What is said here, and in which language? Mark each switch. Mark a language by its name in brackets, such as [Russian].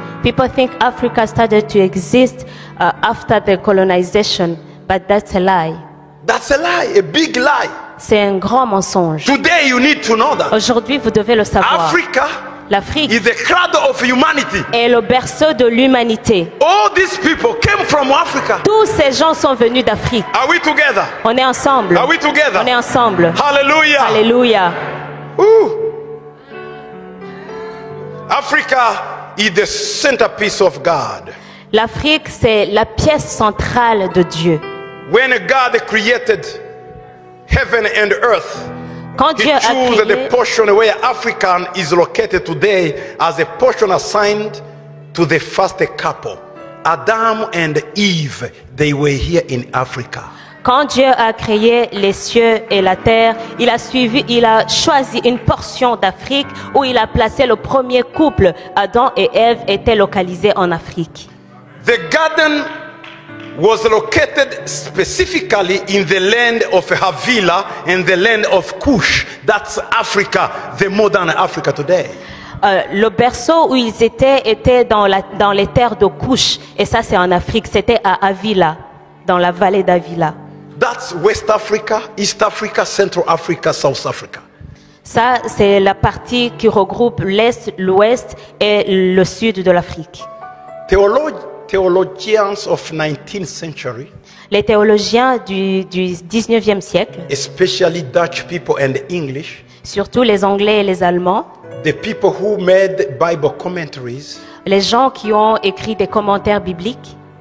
[English] People think Africa started to exist after the colonization, but that's a lie. That's a lie, a big lie. [French] C'est un grand mensonge. [English] Today you need to know that. [French] Aujourd'hui, vous devez le savoir. [English] Africa [French] L'Afrique [English] is the cradle of humanity. [French] est le berceau de l'humanité. [English] All these people came from Africa. [French] Tous ces gens sont venus d'Afrique. [English] Are we together? [French] On est ensemble. [English] Are we together? [French] On est ensemble. [English] Hallelujah. [French] Alléluia. Ooh. [English] Africa is the centerpiece of God. [French] L'Afrique, c'est la pièce centrale de Dieu. [English] When God created heaven and earth, [French] Quand [English] He [French] Dieu a [English] chose [French] créé, [English] the portion where African is located today as a portion assigned to the first couple. Adam and Eve, they were here in Africa. [French] quand Dieu a créé les cieux et la terre, il a choisi une portion d'Afrique où il a placé le premier couple. Adam et Ève étaient localisés en Afrique. [English] The garden was located specifically in the land of Havila and the land of Cush. That's Africa, the modern Africa today. [French] Le berceau où ils étaient dans les terres de Cush. Et ça, c'est en Afrique. C'était à Avila, dans la vallée d'Avila. [English] That's West Africa, East Africa, Central Africa, South Africa. [French] Ça, c'est la partie qui regroupe l'Est, l'Ouest et le Sud de l'Afrique. [English] Theologians of 19th century, [French] Les théologiens du 19e siècle, [English] especially Dutch people and English, [French] surtout les Anglais et les Allemands, [English] the people who made Bible commentaries, [French] les gens qui ont écrit des commentaires bibliques,